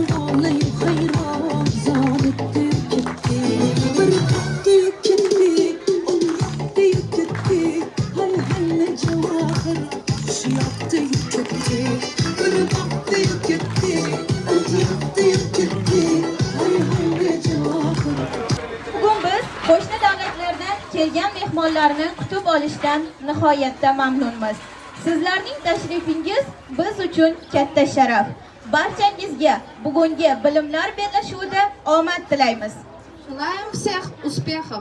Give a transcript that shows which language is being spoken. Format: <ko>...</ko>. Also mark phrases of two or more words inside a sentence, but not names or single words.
<tr>alın hayran Zabıt deyip gitti Bir baktı yok gitti Onu yaptı yok gitti Hay hay ne cevabır Şu yaptı yok gitti Bir baktı yok gitti Onu yaptı yok gitti Hay hay ne cevabır</tr> <uz>Bugun biz qo'shni davlatlardan kelgan mehmonlarni kutib olishdan nihoyatda mamnunmiz. Sizlarning tashrifingiz biz uchun katta sharaf. Barchangizga bugungi bilimlar bellashuvida omad tilaymiz.</uz> <ru>Желаем всех успехов.</ru>